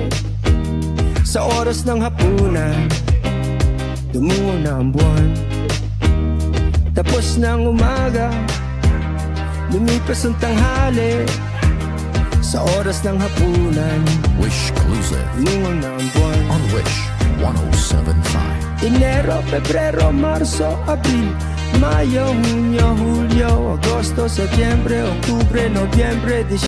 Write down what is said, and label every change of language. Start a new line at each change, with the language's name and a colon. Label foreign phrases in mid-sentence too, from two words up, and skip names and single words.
Filipino: Sa oras ng hapunan, tumungaw na ang buwan. Tapos na ang umaga, lumipas ang tanghali. Sa oras ng hapunan,
English: Wish exclusive
Filipino: tumungaw na ang buwan.
English: on Wish 107.5.
Spanish: Enero, Pebrero, Marzo, Abril, Mayo, Junio, Julio, Agosto, Septiembre,
Filipino: Oktubre, Nobyembre, Disyembre.